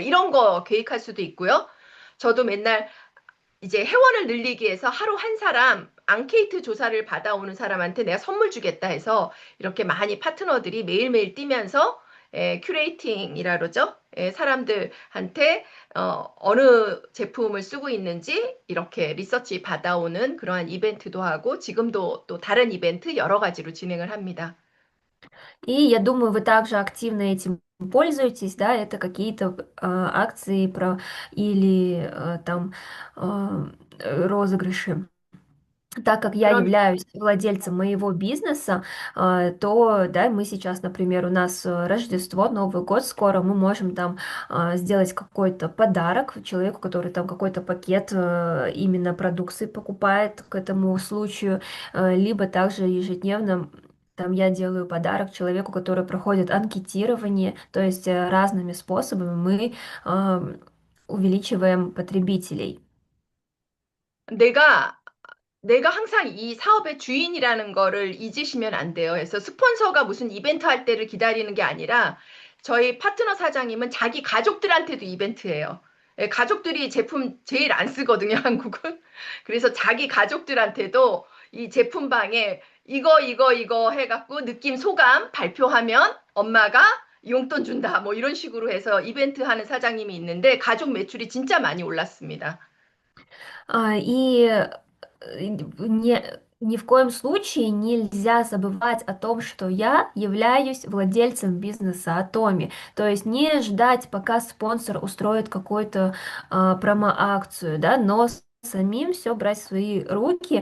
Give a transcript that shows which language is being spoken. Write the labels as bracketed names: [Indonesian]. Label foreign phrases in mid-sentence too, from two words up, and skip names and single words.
[Korean] 이런 거 계획할 수도 있고요. 저도 맨날 이제 회원을 늘리기 위해서 하루 한 사람 앙케이트 조사를 받아오는 사람한테 내가 선물 주겠다 해서 이렇게 많이 파트너들이 매일매일 뛰면서 큐레이팅이라 그러죠. 사람들한테 어느 제품을 쓰고 있는지 이렇게 리서치 받아오는 그러한 이벤트도 하고 지금도 또 다른 이벤트 여러 가지로 진행을 합니다. [Russian] И я думаю, вы также активно этим пользуетесь, да, это какие-то акции или там розыгрыши. Так как я [Korean] 그럼 [Russian] являюсь владельцем моего бизнеса, то, да, мы сейчас, например, у нас Рождество, Новый год скоро, мы можем там сделать какой-то подарок человеку, который там какой-то пакет именно продукции покупает к этому случаю, либо также ежедневно там я делаю подарок человеку, который проходит анкетирование, то есть разными способами мы увеличиваем потребителей. [Korean] 내가 내가 항상 이 사업의 주인이라는 거를 잊으시면 안 돼요. 그래서 스폰서가 무슨 이벤트 할 때를 기다리는 게 아니라 저희 파트너 사장님은 자기 가족들한테도 이벤트예요. 가족들이 제품 제일 안 쓰거든요, 한국은. 그래서 자기 가족들한테도 이 제품방에 이거 해갖고 느낌 소감 발표하면 엄마가 용돈 준다. 뭐 이런 식으로 해서 이벤트 하는 사장님이 있는데 가족 매출이 진짜 많이 올랐습니다. [Russian] Ни в коем случае нельзя забывать о том, что я являюсь владельцем бизнеса Атоми. То есть не ждать, пока спонсор устроит какую-то промо-акцию, да, но самим все брать в свои руки.